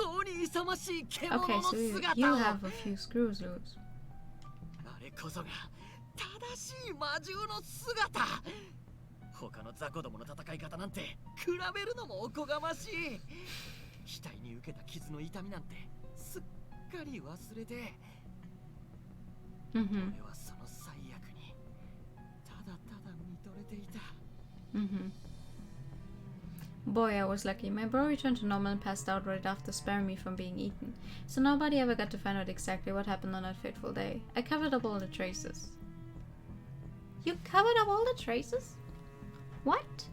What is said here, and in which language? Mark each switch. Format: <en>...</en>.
<en>Okay, so you have a few screws loose.</en> <ja>あれこそが正しい魔獣の姿。他の雑魚どもの戦い方なんて比べるのもおこがましい。額に受けた傷の痛みなんてすっかり忘れて。俺はその最悪にただただ見とれていた。</ja> <en>Boy, I was lucky. My bro returned to normal and passed out right after sparing me from being eaten, so nobody ever got to find out exactly what happened on that fateful day. I covered up all the traces. You covered up all the traces? What?</en>